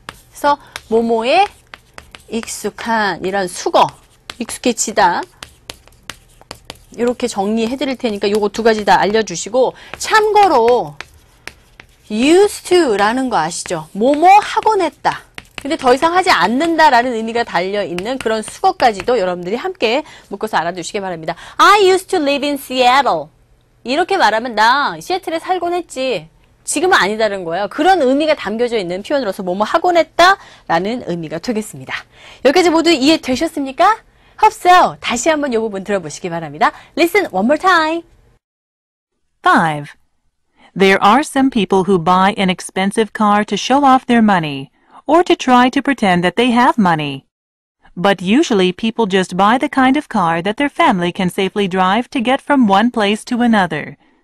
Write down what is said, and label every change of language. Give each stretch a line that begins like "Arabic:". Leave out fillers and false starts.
Korean: 그래서 뭐뭐에 익숙한 이란 수거, 익숙해지다 이렇게 정리해 드릴 테니까 요거 두 가지 다 알려주시고 참고로 used to 라는 거 아시죠? 뭐뭐 하곤 했다. 근데 더 이상 하지 않는다라는 의미가 달려있는 그런 수거까지도 여러분들이 함께 묶어서 알아두시기 바랍니다.
English: I used to live in Seattle.
Korean: 이렇게 말하면 나 시애틀에 살곤 했지. 지금은 아니다는 거예요. 그런 의미가 담겨져 있는 표현으로서 뭐뭐 하곤 했다라는 의미가 되겠습니다. 여기까지 모두 이해되셨습니까?
English: Hope so.
Korean: 다시 한번 이 부분 들어보시기 바랍니다.
English: Listen one more time. 5. There are some people who buy an expensive car to show off their money, or to try to pretend that they have money. But usually people just buy the kind of car that their family can safely drive to get from one place to another.